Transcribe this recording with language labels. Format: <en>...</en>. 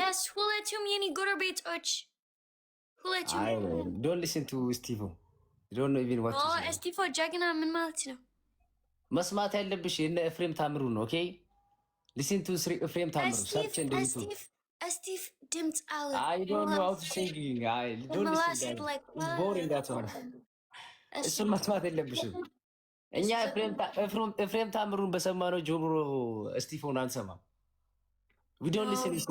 <am>Yes, ሁለቱም የኔ ጎረቤቶች። ሁለቱም።</am> <en>Don't listen to ስቲፎ. You don't know even what to say.</en> <am>ስቲፎ ጀግና ምን ማለት ነው? መስማት ያለብሽ የነ ኤፍሬም ታምሩ ነው። ኦኬ</am> <en>Listen to Efrem Tamro. Search and YouTube.</en> <am>Steve ድምፅ አለ</am> <en>I don't know how to sing. I don't listen guys. It's boring that one.</en> <am>እሱን መስማት የለብሽም። እኛ ኤፍሬም ታምሩን በሰማነው ጆሮ እስጢፎን አንሰማም።</am> <en>We don't listen to</en>